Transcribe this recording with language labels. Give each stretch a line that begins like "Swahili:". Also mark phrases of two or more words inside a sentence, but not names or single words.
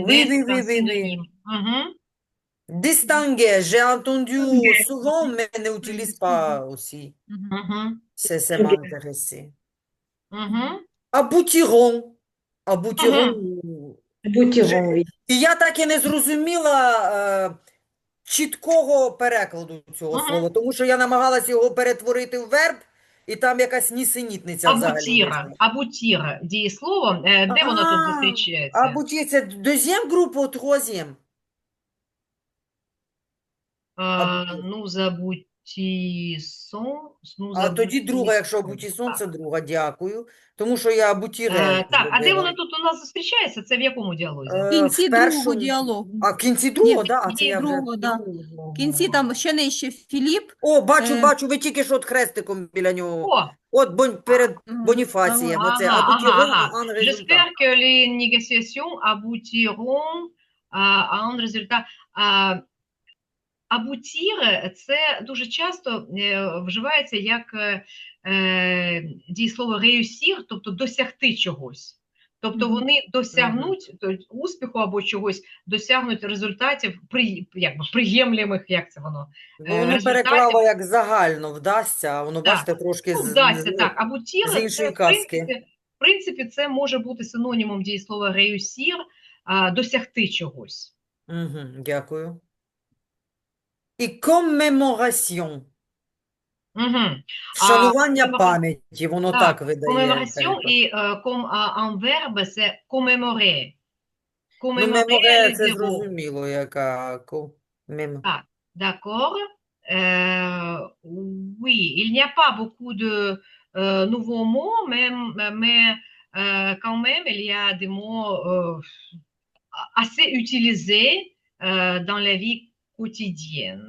French: Oui, oui, c'est un oui, oui, oui. synonyme. Distinguer, j'ai entendu souvent, mais n'utilise pas aussi. Ça m'a intéressé. Абутірон. Boutiron, oui.
Ukrainian: І я так і не зрозуміла чіткого перекладу цього слова, тому що я намагалась його перетворити в верб, і там якась нісенітниця взагалі. Абутіра. Дієслово. Де воно тут зустрічається?
French: Абутір, це deuxième groupe ou troisième? Nous aboutir.
Ukrainian: А тоді друга, якщо абутісон, це друга, дякую. Тому що я абутіре Так, а де зробила. воно тут у нас зустрічається? Це в якому діалозі? В кінці В другого першому, діалогу. а в кінці Ні, другого, в да? А це кінці я вже... другого, да. В кінці там ще нижче Філіп. О, бачу, ви тільки що от хрестиком біля нього. О, От Перед Боніфацієм, оце
French: aboutiront, à un résultat. J'espère que les négociations aboutiront à un résultat.
Ukrainian: Абутір – це дуже часто вживається як дієслово réussir, тобто досягти чогось. Тобто вони досягнуть успіху або чогось, досягнуть результатів приємлемих, як це воно? Воно переклало як загально вдасться, а воно, бачите, трошки вдасться, так. Абутір з іншої казки. В принципі, це може бути синонімом дієслова réussir, досягти чогось. Дякую. І коммеморасьон. Вшанування пам'яті, воно так видає. Коммеморасьон і
French: en verbe
Ukrainian: це commémorer.
French: Commémorer,
Ukrainian: це зрозуміло, яка...
French: Ah, d'accord. Oui, il n'y a pas beaucoup de nouveaux mots, mais quand même, il y a des mots assez utilisés dans la vie quotidienne.